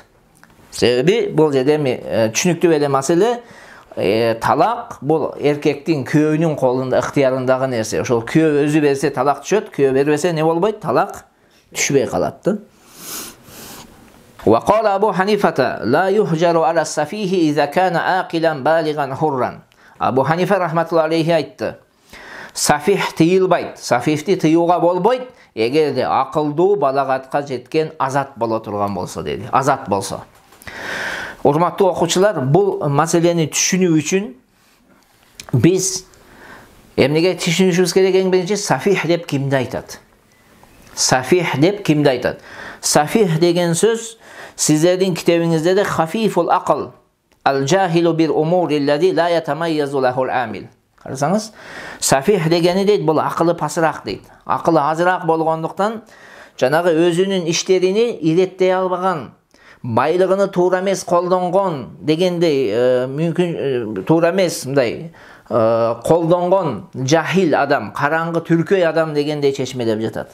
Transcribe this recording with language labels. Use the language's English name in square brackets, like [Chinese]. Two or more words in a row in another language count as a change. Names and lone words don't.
[Kyrgyz] Себеби бул жерде түшүнүктүү эле маселе, талак бул эркектин күйөөнүн колунда, ыктыярындагы нерсе. Ошол күйөө өзү берсе талак түшөт, күйөө бербесе не болбойт? Талак түшпөй калат да. [Arabic] وقال أبو حنيفة لا يحجر على السفيه إذا كان عاقلا بالغا حرا. [Kyrgyz] Абу Ханифа [Arabic] رحمة الله عليه [Kyrgyz] айтты. Сафих тыйылбайт, сафифти тыюуга болбойт, эгерде акылдуу балагатка жеткен азат боло турган болсо деди. Азат болсо. Урматтуу окуучулар, бул маселени түшүнүү үчүн биз эмнеге түшүнүшүбүз керек? Эң биринчи, сафих деп кимди айтат? Сафих деп кимди айтат? Сафих деген сөз сиздердин китебиңизде де [Arabic] خفيف العقل، الجاهل بالأمور الذي لا يتميز له العمل. [Kyrgyz] Карасаңыз, сафих дегени дейт, бул акылы пасыраак дейт. Акылы азыраак болгондуктан жанагы өзүнүн иштерини иреттей албаган, байлыгыны туура эмес колдонгон дегендей, мүмкүн туура эмес мындай колдонгон жахил адам, караңгы түркөй адам дегендей чечмелеп жатат.